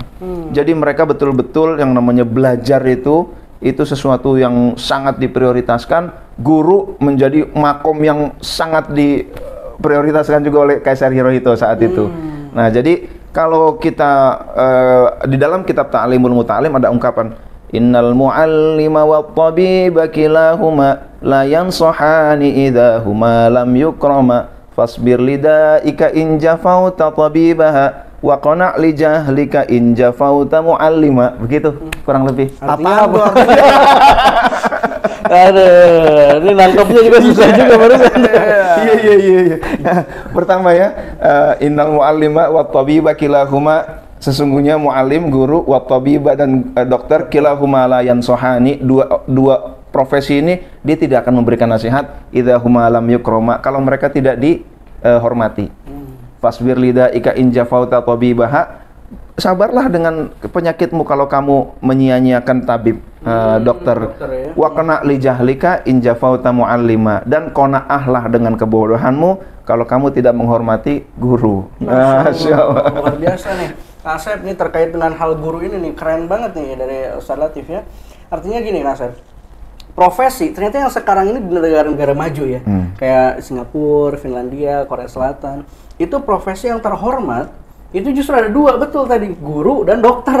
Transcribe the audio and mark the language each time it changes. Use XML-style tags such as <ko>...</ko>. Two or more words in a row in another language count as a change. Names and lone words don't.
<id>Jadi mereka betul-betul yang namanya belajar itu sesuatu yang sangat diprioritaskan. Guru menjadi makom yang sangat diprioritaskan juga oleh Kaisar Hirohito saat itu. Nah, jadi kalau kita di dalam kitab Ta'limul Muta'alim ada ungkapan,</id> <ar>إن المعلم والطبيب كلاهما لا ينصحان إذا هما لم يكرما فاصبر لدائك إن جفوت طبيبها واقنع لجهلك إن جفوت معلما.</ar> <id>Begitu kurang lebih. Artinya Apa? Aduh, ini nangkepnya juga susah juga barusan. Iya. Pertama ya,</id> <ar>إن المعلم والطبيب كلاهما,</ar> <id>sesungguhnya mu'allim, guru,</id> <ar>والطبيب</ar> <id>dan dokter,</id> <ar>كلاهما لا ينصحان,</ar> <id>dua profesi ini dia tidak akan memberikan nasihat</id> <ar>إذا هما لم يكرما,</ar> <id>kalau mereka tidak dihormati.</id> <ar>فاصبر لدائك إن جفوت طبيبها,</ar> <id>sabarlah dengan penyakitmu kalau kamu menyia-nyiakan tabib, dokter. Ya.</id> <ar>واقنع لجهلك إن جفوت معلما,</ar> <id>dan qanaahlah dengan kebodohanmu kalau kamu tidak menghormati guru.</id> <ar>ما شاء الله.</ar> <id>Luar biasa nih. Asep nih terkait dengan hal guru ini nih, keren banget nih dari Ustaz Latif ya. Artinya gini Asep, profesi ternyata yang sekarang ini di negara-negara maju ya, kayak Singapura, Finlandia, Korea Selatan, itu profesi yang terhormat itu justru ada dua, betul tadi, guru dan dokter.</id>